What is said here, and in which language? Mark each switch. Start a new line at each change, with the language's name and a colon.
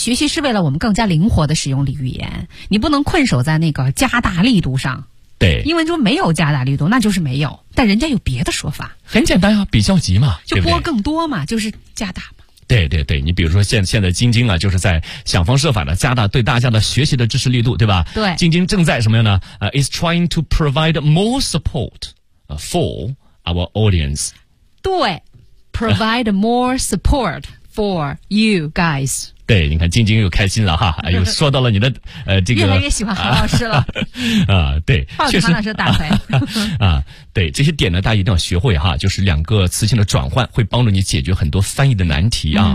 Chinese: 学习是为了我们更加灵活的使用语言，你不能困守在那个加大力度上，对，因为就没有加大力度那就是没有，但人家有别的说法，很简单啊，比较级嘛，就拨更多嘛，就是加大嘛，对对对，你比如说现在晶晶啊，就是在想方设法的加大对大家的学习的支持力度，对吧？对，晶晶正在什么样呢？
English: is trying to provide more support for our audience。对 ，provide more support for you guys。
Chinese: 对，你看晶晶又开心了哈，又说到了你的这个越来越喜欢韩老师了啊，对，确实韩老师大腿啊，对，这些点呢，大家一定要学会哈，就是两个词性的转换会帮助你解决很多翻译的难题啊，